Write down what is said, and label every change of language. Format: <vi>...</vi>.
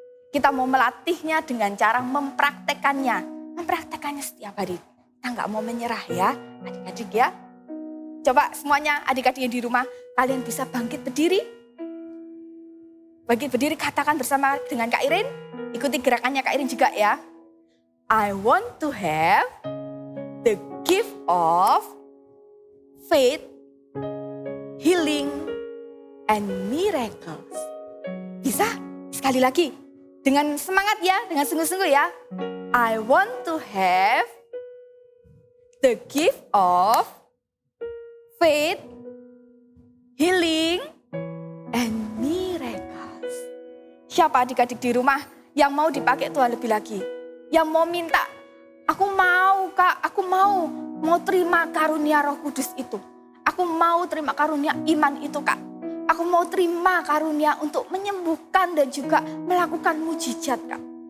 <id>Kita mau melatihnya dengan cara mempraktekannya setiap hari. Kita nggak mau menyerah ya, adik-adik ya. Coba semuanya adik-adik yang di rumah, kalian bisa bangkit berdiri. Bangkit berdiri, katakan bersama dengan Kak Irin. Ikuti gerakannya Kak Irin juga ya.</id> <en>I want to have the gift of faith, healing, and miracles.</en> <id>Bisa? Sekali lagi. Dengan semangat ya, dengan sungguh-sungguh ya.</id> <en>I want to have the gift of faith, healing, and miracles.</en> <id>Siapa adik-adik di rumah yang mau dipakai Tuhan lebih lagi? Yang mau minta, aku mau Kak, aku mau terima karunia Roh Kudus itu. Aku mau terima karunia iman itu Kak. Aku mau terima karunia untuk menyembuhkan dan juga melakukan mujizat Kak.</id>